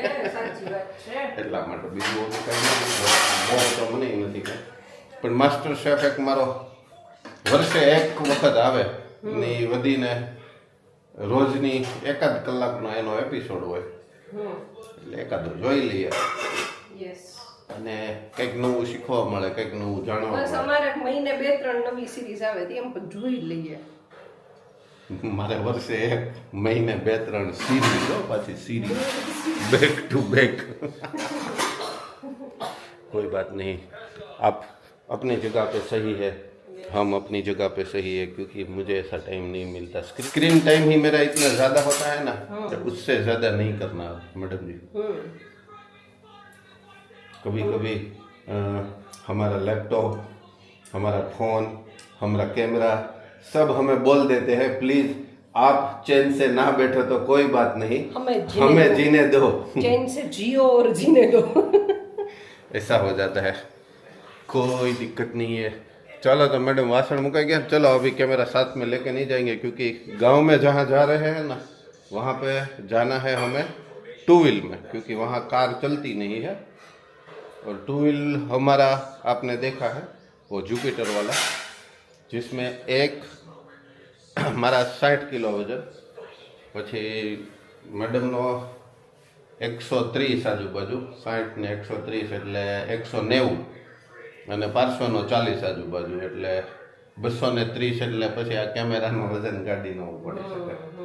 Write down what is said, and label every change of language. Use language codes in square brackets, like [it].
[gu] એટલા માટે બીજું કંઈ બહુ તો મને નથી કાંઈ, પણ માસ્ટર શેફ એક મારો વર્ષે એક વખત આવે ને વધીને રોજની 1 કલાકનો એનો એપિસોડ હોય, એટલે એકાદો જોઈ લઈએ અને કંઈક નવું શીખવા મળે, કંઈક નવું જાણવા મળે। બસ અમારે મહિને 2-3 નવી સિરીઝ આવે એમ પણ જોઈ લઈએ। મારે વર્ષે 1 મહિને 2-3 सीरीज हो, पाછી सीरीज बैक टू बैक। [hi] कोई बात नहीं, आप अपनी जगह पे सही है, हम अपनी जगह पे सही है, क्योंकि मुझे ऐसा टाइम नहीं मिलता। स्क्रीन टाइम ही मेरा इतना ज़्यादा होता है ना, तो उससे ज़्यादा नहीं करना मैडम जी। कभी कभी हमारा लैपटॉप, हमारा फ़ोन, हमारा कैमरा सब हमें बोल देते हैं प्लीज आप चैन से ना बैठो तो कोई बात नहीं, हमें जीने दो, चैन से जियो और जीने दो। ऐसा हो जाता है, कोई दिक्कत नहीं है। चलो तो मैडम [gu] वासण मुका गया, [hi] चलो अभी कैमरा साथ में लेके नहीं जाएंगे, क्योंकि गांव में जहाँ जा रहे हैं ना वहाँ पे जाना है हमें 2 व्हील में, क्योंकि वहाँ कार चलती नहीं है। और 2 व्हील हमारा आपने देखा है वो जुपिटर वाला, जिसमें एक हमारा 60 किलो वजन, [gu] પછી મેડમનો 130 આજુબાજુ, 60 ને 130 એટલે 190, અને પાર્શ્વનો 40 આજુબાજુ એટલે 230, એટલે પછી આ કેમેરાનું વજન ગાડી ન પડી શકે।